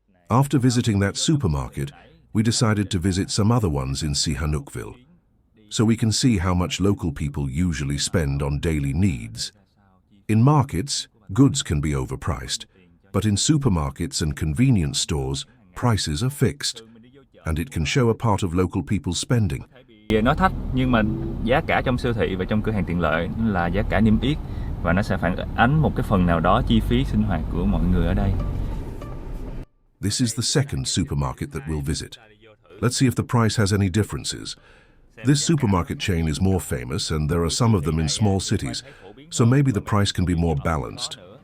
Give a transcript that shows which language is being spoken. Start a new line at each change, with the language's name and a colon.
English: After visiting that supermarket, we decided to visit some other ones in Sihanoukville, so we can see how much local people usually spend on daily needs. In markets, goods can be overpriced, but in supermarkets and convenience stores, prices are fixed, and it can show a part of local people's spending.
Vietnamese: Nó thấp nhưng mà giá cả trong siêu thị và trong cửa hàng tiện lợi là giá cả niêm yết và nó sẽ phản ánh một cái phần nào đó chi phí sinh hoạt của mọi người ở đây.
English: This is the second supermarket that we'll visit. Let's see if the price has any differences. This supermarket chain is more famous and there are some of them in small cities, so maybe the price can be more balanced.